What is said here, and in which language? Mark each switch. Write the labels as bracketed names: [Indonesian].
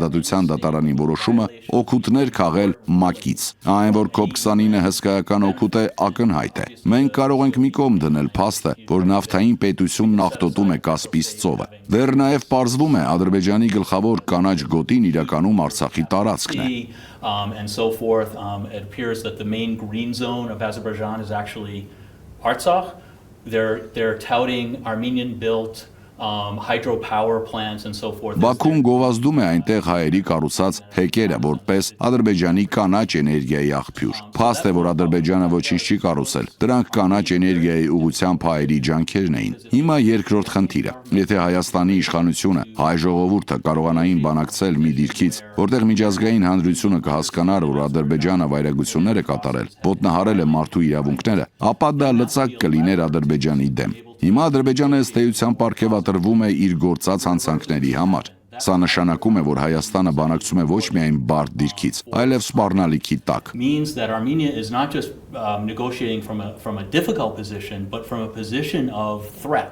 [Armenian] քննադատության դատարանի որոշումը օգուտներ քաղել ՄԱԿ-ից։ Այն, որ COP29-ը հսկայական օգուտ է, ակնհայտ է։ Մենք կարող ենք մի կողմ դնել փաստը, որ նավթային պետությունն աղտոտում է Կասպից ծովը։ Դեռ նաև պարզվում է Ադրբեջանի գլխավոր կանաչ գոտին իրականում Արցախի տարածքն է։ [English] And so forth. It appears that the main green zone of Azerbaijan is actually Artsakh. They're touting Armenian-built hydropower plants and so forth. [Armenian] Բաքուն գովազդում է այնտեղ հայերի կառուցած հեկերը որպես Ադրբեջանի կանաչ էներգիայի աղբյուր։ Փաստ է, որ Ադրբեջանը ոչինչ չի կառուցել։ Դրանք կանաչ էներգիայի ուղղությամբ հայերի ջանքերն էին։ Հիմա երկրորդ խնդիրը։ Եթե Հայաստանի իշխանությունը, հայ ժողովուրդը կարողանային բանակցել մի դիրքից, որտեղ միջազգային հանրությունը կհասկանար, որ Ադրբեջանը վայրագություններ է կատարել, ոտնահարել է մարդու իրավունքները, ապա դա լծակ կլիներ Ադրբեջանի դեմ։ Հիմա Ադրբեջանը ըստ էության պարգևատրվում է իր գործած հանցանքների համար։ Սա նշանակում է, որ Հայաստանը բանակցում է ոչ միայն բարդ դիրքից, այլև սպառնալիքի տակ։ [English] Means that Armenia is not just negotiating from a difficult position, but from a position of threat.